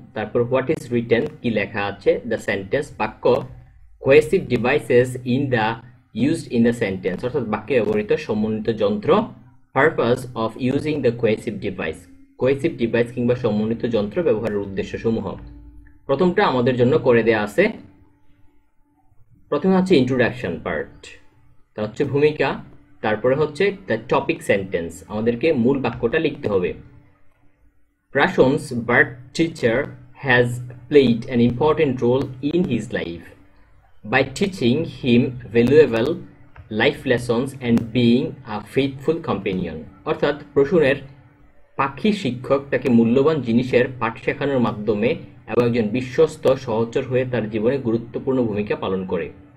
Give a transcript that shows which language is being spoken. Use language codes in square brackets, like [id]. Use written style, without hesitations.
[bn] তারপর [en] what is written, [bn] কি লেখা আছে, দ্য সেন্টেন্স বাক্য, [en] cohesive devices in the used in the sentence, [bn] অর্থাৎ বাক্যে ব্যবহৃত সমন্বিত যন্ত্র, [en] purpose of using the cohesive device, [bn] cohesive device কিংবা সমন্বিত যন্ত্র ব্যবহারের উদ্দেশ্য সমূহ। প্রথমটা আমাদের জন্য করে দেয়া আছে। প্রথমে হচ্ছে ইন্ট্রোডাকশন পার্ট, তা হচ্ছে ভূমিকা। তারপরে হচ্ছে দ্য টপিক সেন্টেন্স, আমাদেরকে মূল বাক্যটা লিখতে হবে। [en] Prashon's bird teacher has played an important role in his life by teaching him valuable life lessons and being a faithful companion। [bn] অর্থাৎ প্রসূনের পাখি শিক্ষক তাকে মূল্যবান জিনিসের পাঠ শেখানোর মাধ্যমে এবং একজন বিশ্বস্ত সহচর হয়ে তার জীবনে গুরুত্বপূর্ণ ভূমিকা পালন করে।